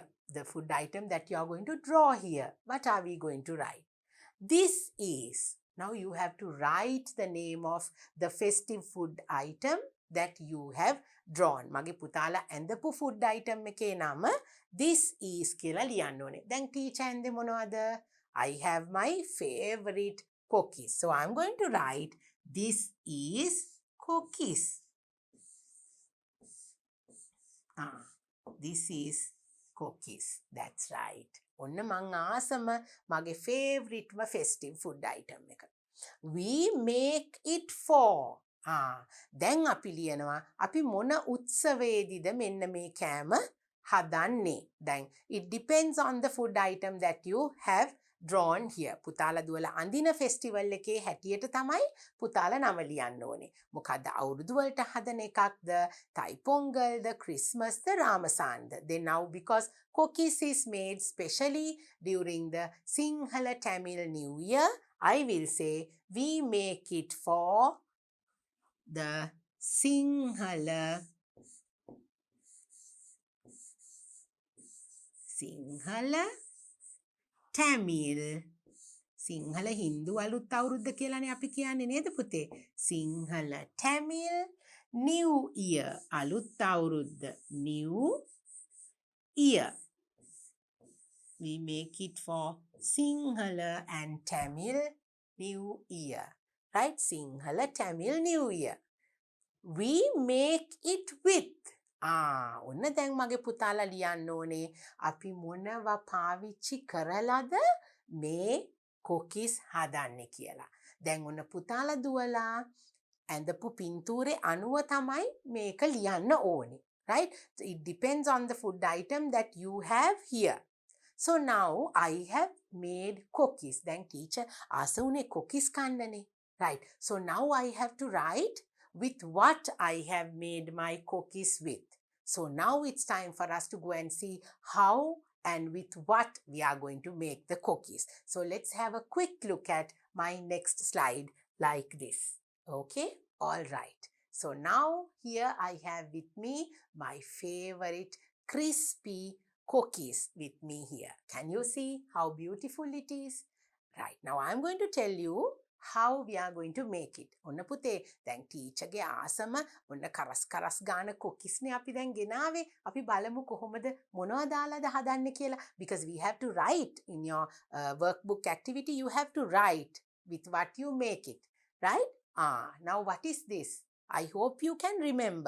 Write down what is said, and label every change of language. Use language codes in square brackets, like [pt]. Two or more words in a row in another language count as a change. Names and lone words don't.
[en] The food item that you are going to draw here. What are we going to write? This is, now you have to write the name of the festive food item that you have drawn. [si] මගේ පුතාලා ඇඳපු [en] food item [si] එකේ නම [en] this is [si] කියලා ලියන්න ඕනේ. දැන් teacher ඇඳේ මොනවද? [en] I have my favorite cookies. So I'm going to write this is cookies. This is cookies. That's right. [si] ඔන්න මං ආසම මගේ favoriteම [en] festive food item [si] එක. [en] We make it for. [si] දැන් අපි ලියනවා අපි මොන උත්සවයේදීද මෙන්න මේ කෑම හදන්නේ. [en] දැන් it depends on the food item that you have drawn here. [si] පුතාලා දුවලා අඳින festival එකේ හැටියට තමයි පුතාලා නම ලියන්න ඕනේ. මොකද්ද අවුරුදු වලට හදන එකක්ද? [en] Thai Pongal, the Christmas, the Ramasan. Then now because cookies is made specially during the Sinhala Tamil New Year, I will say we make it for the Sinhala Tamil [si] සිංහල හින්දු අලුත් අවුරුද්ද කියලානේ අපි කියන්නේ නේද පුතේ? සිංහල [en] Tamil New Year [si] අලුත් අවුරුද්ද [en] New Year. We make it for Sinhala and Tamil New Year. Right? Sinhala Tamil New Year. We make it with. [si] ඔන්න දැන් මගේ පුතාලා ලියන්න ඕනේ අපි මොනවා පාවිච්චි කරලාද මේ cookies හදන්නේ කියලා. දැන් ඔන්න පුතාලා දුවලා ඇඳපු පින්තූරේ අණුව තමයි මේක ලියන්න ඕනේ. [en] Right? So it depends on the food item that you have here. So now I have made cookies. Then teacher [si] ආස උනේ cookies කන්නනේ. [en] Right. So now I have to write with what I have made my cookies with. So now it's time for us to go and see how and with what we are going to make the cookies. So let's have a quick look at my next slide like this. Okay? All right. So now here I have with me my favorite crispy cookies with me here. Can you see how beautiful it is? Right. Now I'm going to tell you how we are going to make it. [si] ඔන්න පුතේ දැන් ටීචර්ගේ ආසම ඔන්න කරස් ගාන cookies නේ අපි දැන් ගෙනාවේ. අපි බලමු කොහොමද මොනවද දාලාද හදන්නේ කියලා. [en] Because we have to write in your workbook activity, you have to write with what you make it. Right? Now what is this? I hope you can remember.